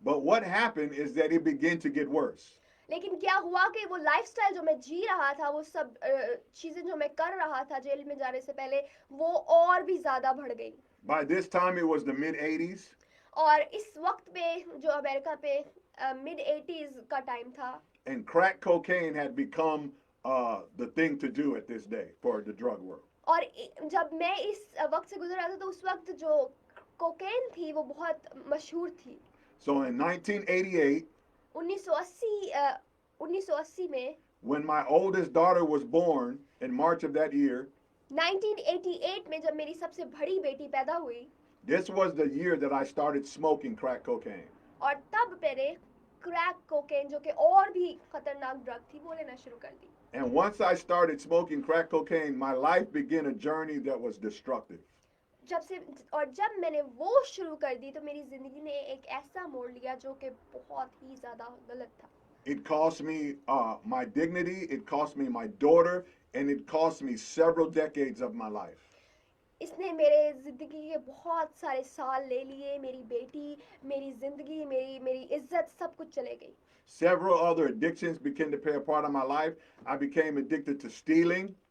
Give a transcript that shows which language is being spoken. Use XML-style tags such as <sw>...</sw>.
<en>But what happened is that it began to get worse.</en> <hi>लेकिन क्या हुआ कि वो लाइफस्टाइल जो मैं जी रहा था, वो सब चीजें जो मैं कर रहा था जेल में जाने से पहले, वो और भी ज्यादा बढ़ गई।</hi> <en>By this time it was the mid-80s.</en> <hi>और इस वक्त पे जो अमेरिका पे मिड 80s का टाइम था</hi> <en>And crack cocaine had become the thing to do at this day for the drug world.</en> <hi>और जब मैं इस वक्त से गुजर रहा था तो उस वक्त जो कोकेन थी वो बहुत मशहूर थी।</hi> <en>So in 1988,</en> <hi>1980 में</hi> <en>when my oldest daughter was born in March of that year,</en> <hi>1988 में जब मेरी सबसे बड़ी बेटी पैदा हुई,</hi> <en>this was the year that I started smoking crack cocaine.</en> <hi>और तब मैंने क्रैक कोकेन जो कि और भी खतरनाक ड्रग थी वो लेना शुरू कर दी।</hi> <en>And once I started smoking crack cocaine, my life began a journey that was destructive.</en> <hi>जब मैंने वो शुरू कर दी तो मेरी जिंदगी ने एक ऐसा मोड़ लिया जो कि बहुत ही ज्यादा गलत था।</hi> <en>It cost me my dignity, it cost me my daughter, and it cost me several decades of my life.</en> <hi>इसने मेरे जिंदगी के बहुत सारे साल ले लिए, मेरी बेटी, मेरी जिंदगी, मेरी इज्जत सब कुछ चले गई।</hi> <en>Several other addictions began to play a part of my life. I became addicted to stealing.</en>